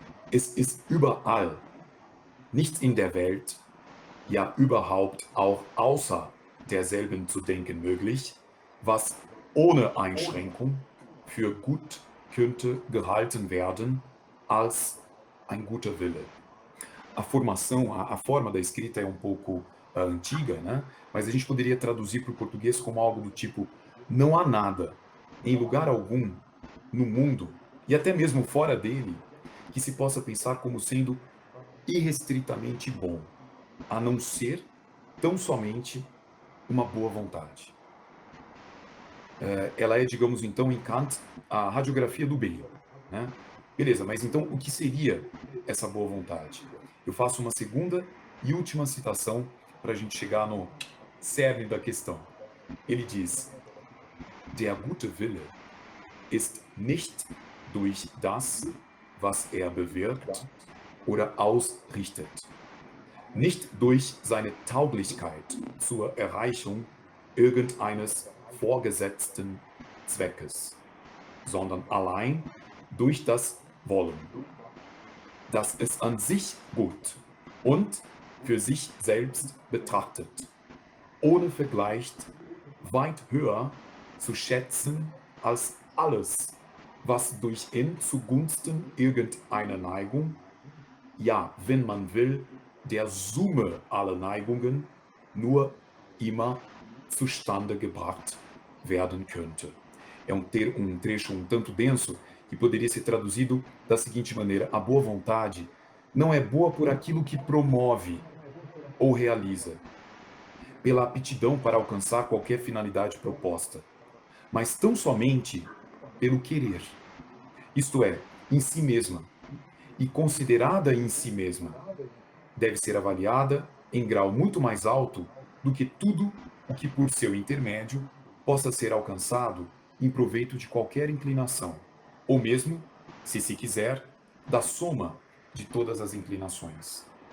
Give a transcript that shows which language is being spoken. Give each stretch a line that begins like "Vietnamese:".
German: Es ist überall, nichts in der Welt, ja überhaupt auch außer derselben zu denken möglich, was ohne Einschränkung für gut könnte gehalten werden als ein guter Wille.
Portuguese: A formação, a forma da escrita é um pouco antiga, né? Mas a gente poderia traduzir para o português como algo do tipo: não há nada, em lugar algum, no mundo, e até mesmo fora dele, que se possa pensar como sendo irrestritamente bom, a não ser tão somente uma boa vontade. Ela é, digamos então, em Kant, a radiografia do bem. Né? Beleza, mas então o que seria essa boa vontade? Eu faço uma segunda e última citação para a gente chegar no cerne da questão. Ele diz:
German: Der gute Wille ist nicht durch das, was er bewirkt oder ausrichtet, nicht durch seine Tauglichkeit zur Erreichung irgendeines vorgesetzten Zweckes, sondern allein durch das Wollen, das es an sich gut und für sich selbst betrachtet, ohne Vergleich weit höher zu schätzen als alles, was durch N zugunsten irgendeiner Neigung, ja, wenn man will, der Summe aller Neigungen, nur immer zustande gebracht werden könnte.
Portuguese: É um trecho um tanto denso que poderia ser traduzido da seguinte maneira: a boa vontade não é boa por aquilo que promove ou realiza, pela aptidão para alcançar qualquer finalidade proposta, mas tão somente pelo querer, isto é, em si mesma, e considerada em si mesma, deve ser avaliada em grau muito mais alto do que tudo o que por seu intermédio possa ser alcançado em proveito de qualquer inclinação, ou mesmo, se se quiser, da soma de todas as inclinações.